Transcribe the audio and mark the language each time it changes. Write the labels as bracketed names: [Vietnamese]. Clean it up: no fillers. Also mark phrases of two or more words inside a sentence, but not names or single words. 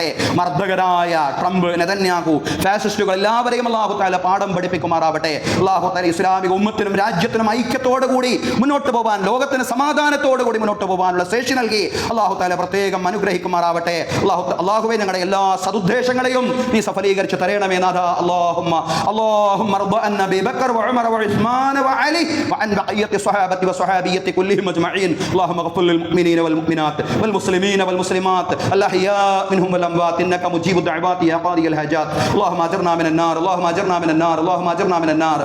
[Malayalam] മർദ്ദകരായ ട്രംപ്, നെതന്യാഹു, ഫാസിസ്റ്റുകൾ എല്ലാവരെയും [Arabic] الله تعالى [Malayalam] പാഠം പഠിപ്പിക്കുമാറാവട്ടെ. [Arabic] الله تعالى [Malayalam] ഇസ്ലാമിക ഉമ്മത്തിനും രാജ്യത്തിനും ഐക്യത്തോടുകൂടി മുന്നോട്ട് പോകാൻ, ലോകത്തിന് സമാധാനത്തോടുകൂടി മുന്നോട്ട് പോകാനുള്ള ശേഷി നൽകി [Arabic] الله تعالى [Malayalam] പ്രത്യേകം അനുഗ്രഹിക്കുമാറാവട്ടെ. അല്ലാഹുവേ, ഞങ്ങളുടെ എല്ലാ സദുദ്ദേശങ്ങളെയും നീ സഫലീകരിച്ച് തരണമേ നാഥ. [Arabic] اللهم ارض عن ابي بكر وعمر وعثمان وعلي وعن بقيه الصحابه والصحابيه كلهم اجمعين. اللهم اغفر للمؤمنين والمؤمنات والمسلمين والمسلمات الاحياء منهم والاموات انك مجيب الدعوات يا قاضي الحاجات. اللهم اجرنا من النار، اللهم اجرنا من النار، اللهم اجرنا من النار.